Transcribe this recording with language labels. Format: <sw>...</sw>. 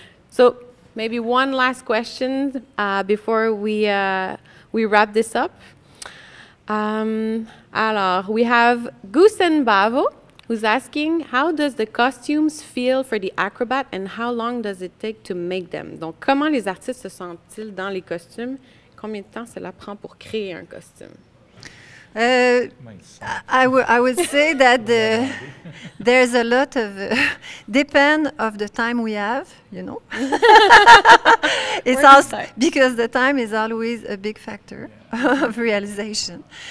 <en>So, maybe one last question before we wrap this up. Alors, we have Gusen Bavo, who's asking, how does the costumes feel for the acrobat and how long does it take to make them?</en> <fr>Donc, comment les artistes se sentent-ils dans les costumes? Combien de temps cela prend pour créer un costume?</fr> <en>I would say that there's a lot of depend of the time we have, you know. It's also because the time is always a big factor of realization.</en>